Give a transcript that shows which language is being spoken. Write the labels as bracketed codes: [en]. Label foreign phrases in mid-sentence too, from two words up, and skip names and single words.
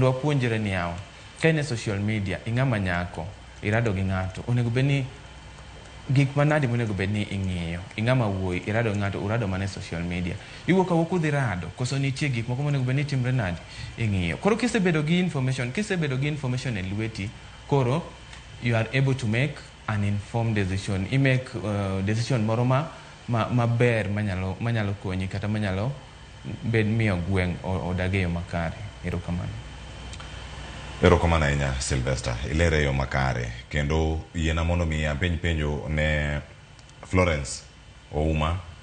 [luo] wapuonjre ni yawa ka in e [en] social media [luo] ing'ama nyako irado gi ng'ato onego bedni gik manade monego bedni ing'iyo ing'ama wuoyi irado gi ng'ato urado mana e [en] social media [luo] iwuok awuok udhi rado koso nitie gik moko monego bedni timre nade ing'iyo koro kisebedo gi information e lweti koro [en] you are able to make an informed decision make decision [luo] moro maber manyalo konyi kata manyalo bed miyo gweng' odage yo makare erokamano ahinya Sylvester ilere yo makare kendo yiena mondo mi apenj penjo ne Florence Ouma